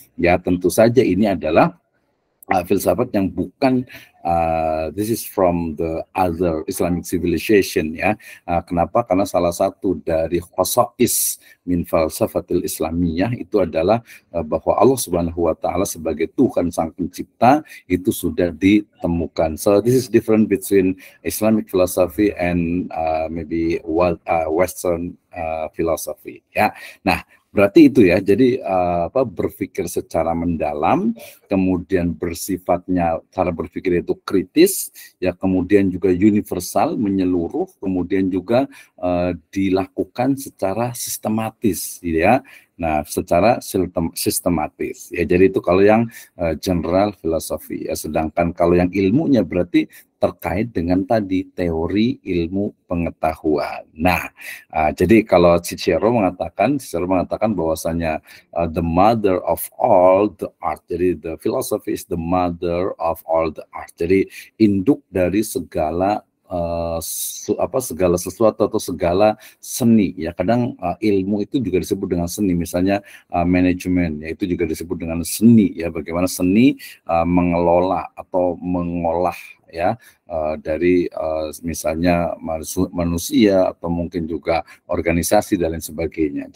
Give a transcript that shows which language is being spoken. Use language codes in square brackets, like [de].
[id] Ya, tentu saja ini adalah filsafat yang bukan [en] this is from the other Islamic civilization [id] ya. Kenapa? Karena salah satu dari [ar] khasais min falsafatil Islamiyah [id] itu adalah bahwa Allah Subhanahu wa taala sebagai Tuhan sang pencipta itu sudah ditemukan. [en] So this is different between Islamic philosophy and maybe Western philosophy ya. [id] Nah, berarti itu ya, jadi berpikir secara mendalam, kemudian bersifatnya cara berpikir itu kritis, ya kemudian juga universal, menyeluruh, kemudian juga dilakukan secara sistematis, ya. Nah, secara sistematis. Ya, jadi itu kalau yang general filosofi. Ya, sedangkan kalau yang ilmunya berarti terkait dengan tadi teori ilmu pengetahuan. Nah, jadi kalau Cicero mengatakan bahwasanya [en] the mother of all the art. Jadi the philosophy is the mother of all the art. [id] Jadi induk dari segala segala sesuatu atau segala seni ya. Kadang ilmu itu juga disebut dengan seni, misalnya manajemen ya, itu juga disebut dengan seni ya, bagaimana seni mengelola atau mengolah ya dari misalnya manusia atau mungkin juga organisasi dan lain sebagainya.